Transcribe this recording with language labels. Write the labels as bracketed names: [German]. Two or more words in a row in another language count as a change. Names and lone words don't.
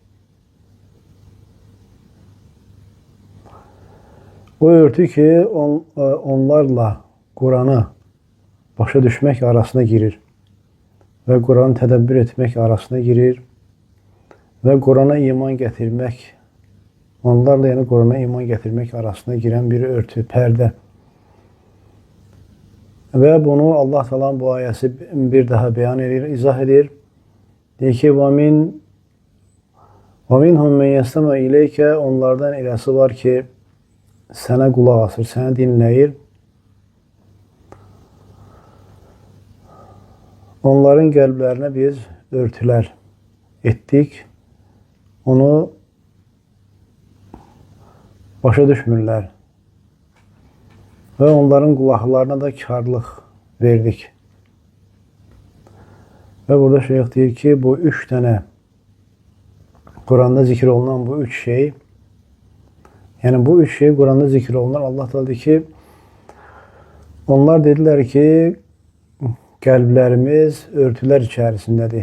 [Azerbaijani] O örtü ki onlarla Kur'an'ı başa düşmek arasına girir ve Kur'an'ı tədəbbür etmek arasına girir ve Kur'an'a iman getirmek, onlarla yani Kur'an'a iman getirmek arasına giren bir örtü, perde. Ve bunu Allah Teala bu ayəsi bir daha beyan edir, izah edir. Deyir ki, [Arabic] وَمِنْهُمْ مَنْ يَسْتَمَعُ اِلَيْكَ. [Azerbaijani] Onlardan eləsi var ki, sənə qulaq asır, səni dinləyir. Onların qəlblərinə biz örtülər etdik. Onu başa düşmürlər. Ve onların kulaklarına da karlıq verdik. Ve burada şeyh deyir ki, bu üç tane Kur'an'da zikir olunan bu üç şey, yani bu üç şey Kur'an'da zikir olunan, Allah Teala deyir ki, onlar dediler ki, qəlblərimiz örtülər içərisindədir.